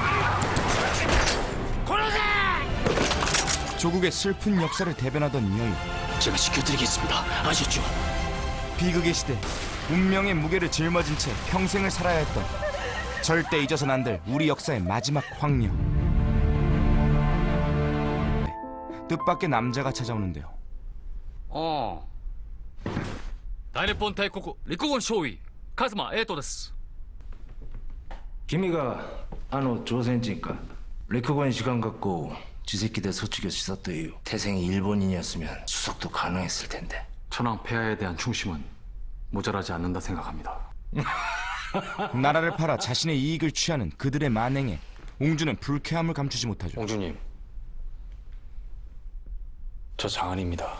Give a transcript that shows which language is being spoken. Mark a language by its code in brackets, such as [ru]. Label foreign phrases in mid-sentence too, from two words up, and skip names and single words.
[ko] 조국의 슬픈 역사를 대변하던 여인. 제가 지켜드리겠습니다. 아셨죠? 비극의 시대, 운명의 무게를 짊어진 채 평생을 살아야 했던 절대 잊어선 안 될 우리 역사의 마지막 황녀. 뜻밖의 남자가 찾아오는데요. [ja] 大日本帝国陸軍少尉カズマエイトです。君があの朝鮮人か？陸軍士官学校を自責で卒業したという。 [ko] 태생이 일본인이었으면 수석도 가능했을 텐데. 천황 폐하에 대한 충심은 모자라지 않는다 생각합니다. 나라를 팔아 자신의 이익을 취하는 그들의 만행에 옹주는 불쾌함을 감추지 못하죠. 옹주님, 저 장안입니다.